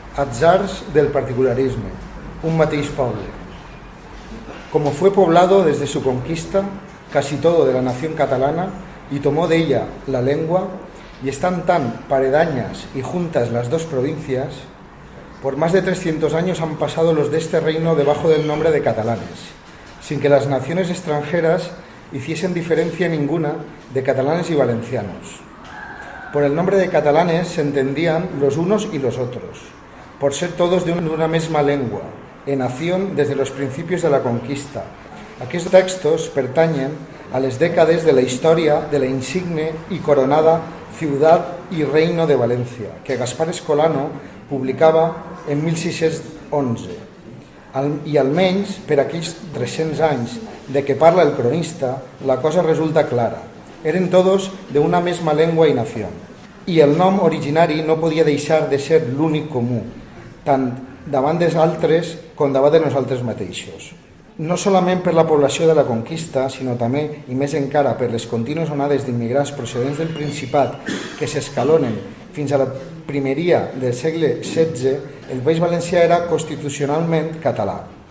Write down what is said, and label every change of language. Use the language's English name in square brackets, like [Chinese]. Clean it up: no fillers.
[Catalan] Atzars del particularisme, un mateix poble. [Spanish] Como fue poblado desde su conquista casi todo de la nación catalana y tomó de ella la lengua, y están tan paredañas y juntas las dos provincias, por más de 300 años han pasado los de este reino debajo del nombre de catalanes, sin que las naciones extranjeras hiciesen diferencia ninguna de catalanes y valencianos. Por el nombre de catalanes se entendían los unos y los otros, por ser todos de una misma lengua, en nación desde los principios de la conquista. [Catalan] Aquests textos pertanyen a les dècades de la història de la insigne i coronada Ciutat i Reino de València, que Gaspar Escolano publicava en 1611. I almenys per aquells 300 anys de que parla el cronista, la cosa resulta clara. [Spanish] Eren todos de una misma lengua i nació. [Catalan] I el nom originari no podia deixar de ser l'únic comú, tant davant dels altres com davant de nosaltres mateixos. No solament per la població de la conquista, sinó també, i més encara, per les contínues onades d'immigrants procedents del Principat que s'escalonen fins a la primeria del segle XVI, el País Valencià era constitucionalment català,